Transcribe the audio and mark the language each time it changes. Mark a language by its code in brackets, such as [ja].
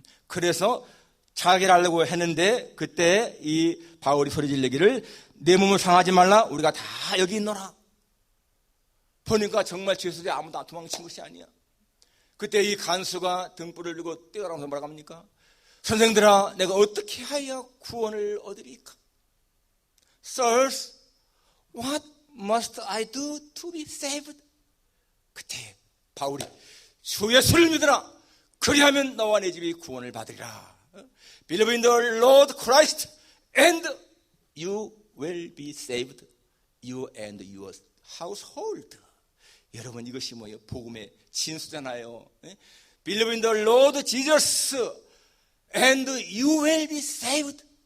[ko] 그래서 자결하려고 했는데 그때 이 바울이 소리 지르기를 내 몸을 상하지 말라, 우리가 다 여기 있노라. 보니까 정말 죄수들이 아무도 도망친 것이 아니야. 그때 이 간수가 등불을 들고 뛰어나가면서 뭐라고 합니까? 선생들아, 내가 어떻게 하여 구원을 얻으리까? [en] Sirs, what must I do to be saved? [ko] 그때 바울이 주 예수를 믿으라, 그리하면 너와 내 집이 구원을 받으리라. [en] Believe in the Lord Christ and you will be saved, you and your household. [ko] 여러분, 이것이 뭐예요? 복음의 진수잖아요. [en] Believe in the Lord Jesus and you will be saved.